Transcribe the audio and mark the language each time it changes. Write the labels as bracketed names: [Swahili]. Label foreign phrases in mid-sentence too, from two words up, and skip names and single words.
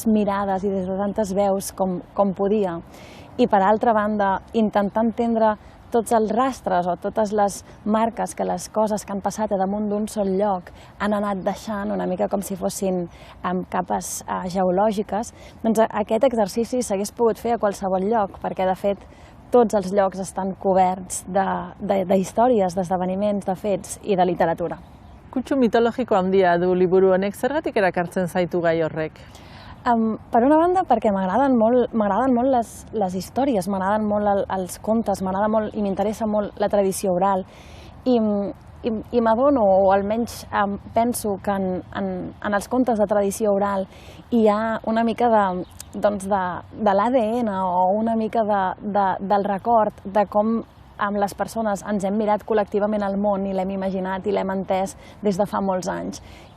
[Catalan] mirades i des de tantes veus com podia, i per altra banda, intentar entendre tots els rastres o totes les marques que les coses que han passat a damunt d'un sol lloc han anat deixant, una mica com si fossin capes geològiques, doncs aquest exercici s'hagués pogut fer a qualsevol lloc, perquè de fet tots els llocs estan coberts d'històries, d'esdeveniments, de fets i de literatura. [Basque] Kutsu mitologiko handia du liburu honek, zergatik erakartzen zaitu gai horrek? [Catalan] Per una banda, perquè m'agraden molt les històries, m'agraden molt els contes, m'agrada molt i m'interessa molt la tradició oral, i m'adono, o almenys penso que en els contes de tradició oral hi ha una mica de l'ADN o una mica del record de com amb les persones ens hem mirat col·lectivament al món i l'hem imaginat i l'hem entès des de fa molts anys.